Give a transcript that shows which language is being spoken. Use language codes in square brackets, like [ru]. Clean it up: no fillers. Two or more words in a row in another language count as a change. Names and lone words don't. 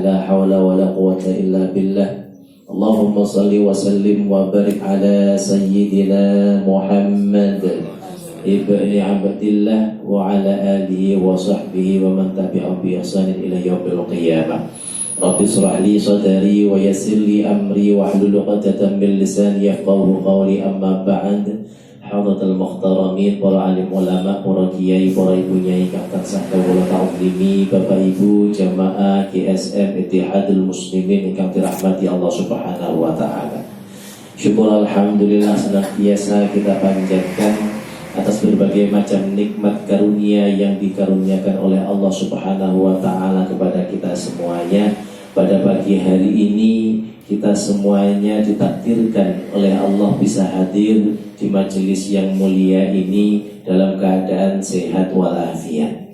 [ar] لا حول ولا قوة إلا بالله اللهم صل وسلم وبارك على سيدنا محمد بن عبد الله وعلى آله وصحبه ومن تبعهم بإحسان إلى يوم القيامة. رب اشرح لي صدري ويسر لي أمري واحلل عقدة من لساني يفقهوا قولي. أما بعد حضرة المحترمين, [jv] para alim ulama, para kiai, para ibu nyai kang tansah kawula ta'zimi, Bapak Ibu jamaah GSM Ittihadul Muslimin ingkang dirahmati Allah [ar] سبحانه وتعالى. [id] Syukur alhamdulillah senantiasa kita panjatkan atas berbagai macam nikmat karunia yang dikaruniakan oleh Allah [ar] سبحانه وتعالى [id] kepada kita semuanya. Pada pagi hari ini kita semuanya ditakdirkan oleh Allah bisa hadir di majelis yang mulia ini dalam keadaan sehat walafiat.